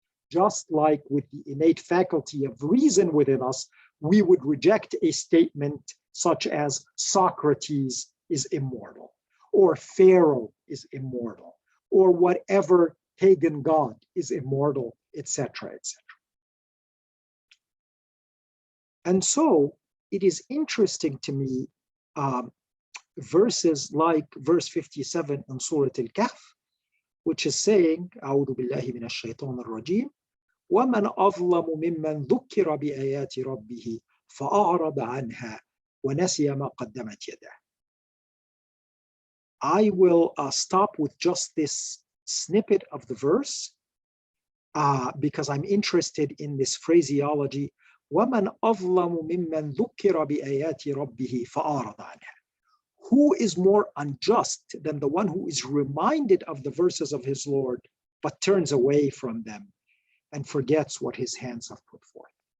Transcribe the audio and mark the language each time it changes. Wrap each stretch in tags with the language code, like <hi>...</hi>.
<en>Just like with the innate faculty of reason within us, we would reject a statement such as Socrates is immortal, or Pharaoh is immortal, or whatever pagan god is immortal, etc., etc. And so it is interesting to me verses like verse 57 in Surah Al-Kahf, which is saying,</en> <ar>أعوذ بالله من الشيطان الرجيم ومن أظلم ممن ذكر بآيات ربه فأعرض عنها ونسي ما قدمت يده.</ar> <en>I will stop with just this snippet of the verse because I'm interested in this phraseology.</en> <ar>وَمَنْ أَظْلَمُ مِمَّنْ ذُكِّرَ بِآيَاتِ رَبِّهِ فَأَعْرَضَ عَنْهَا.</ar> <en>Who is more unjust than the one who is reminded of the verses of his Lord, but turns away from them and forgets what his hands have put forth?</en>